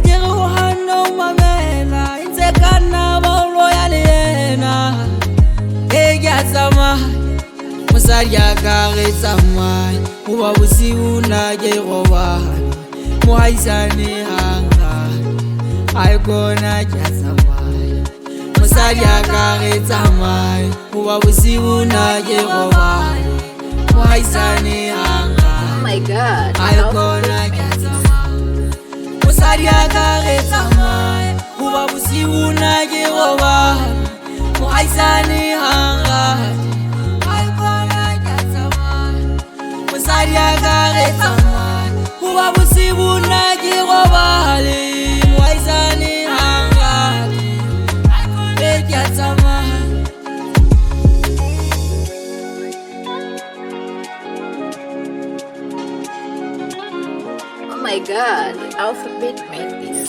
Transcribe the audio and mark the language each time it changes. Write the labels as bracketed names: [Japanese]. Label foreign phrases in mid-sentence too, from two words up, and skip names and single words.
[Northern Sotho] ke re o hanna o mamela e ntse ka nna baolo ya le yena e ke a tsamaya mosadi ya ka re tsamaya goba bosiu nna ke robane Mohaisane hangane ga e kona ke a tsamaya mosadi ya ka re tsamaya goba bosiu nna ke robane Mohaisane hangane [English] oh my god [Northern Sotho] ga e kona ke a tsamaya mosadi ya ka re tsamaya goba bosiu nna ke robane Mohaisane hangane mosadi ya ka re tsamaya goba bosibu nna ke robale Mohaisane hangane e ke a tsamaya [English] oh my god alphabet man